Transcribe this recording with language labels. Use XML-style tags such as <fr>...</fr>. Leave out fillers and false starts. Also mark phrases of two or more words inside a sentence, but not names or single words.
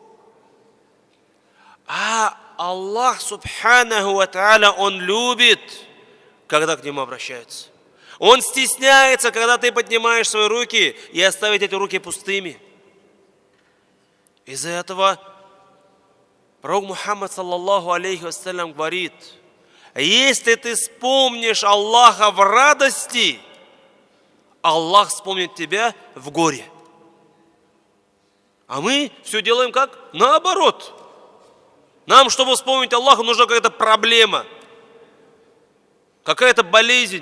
<ru>А</ru> <ar>الله سبحانه وتعالى,</ar> <ru>Он любит, когда к Нему обращаются. Он стесняется, когда ты поднимаешь свои руки и оставить эти руки пустыми. Из-за этого пророк Мухаммад</ru> <ar>صلى الله عليه وسلم</ar> <ru>говорит: если ты вспомнишь Аллаха в радости, Аллах вспомнит тебя в горе. А мы все делаем как? Наоборот. Нам, чтобы вспомнить Аллаха, нужна какая-то проблема, какая-то болезнь.</ru>